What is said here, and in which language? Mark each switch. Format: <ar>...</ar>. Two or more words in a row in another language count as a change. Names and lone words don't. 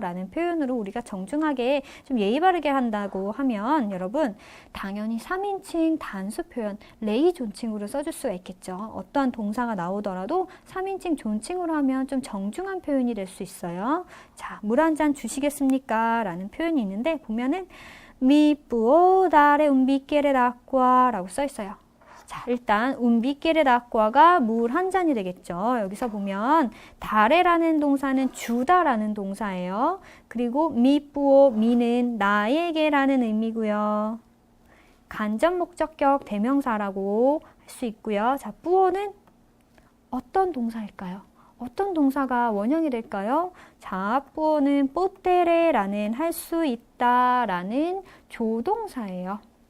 <ko>라는 표현으로 우리가 정중하게 좀 예의 바르게 한다고 하면 여러분 당연히 3인칭 단수 표현 레이 존칭으로 써줄 수가 있겠죠. 어떠한 동사가 나오더라도 3인칭 존칭으로 하면 좀 정중한 표현이 될 수 있어요. 자, 물 한 잔 주시겠습니까? 라는 표현이 있는데 보면은</ko> <it>Mi può dare un bicchiere d'acqua</it> <ko>라고 써 있어요. 자, 일단</ko> <it>un bicchiere d'acqua</it> <ko>가 물 한 잔이 되겠죠. 여기서 보면 dare라는 동사는 주다라는 동사예요.</ko> <it>그리고 mi può,</it> <ko>mi는 나에게라는 의미고요. 간접 목적격 대명사라고 할 수 있고요. 자, puo는 어떤 동사일까요? 어떤 동사가 원형이 될까요? 자, puo는 potere라는 할 수 있다라는 조동사예요.</ko>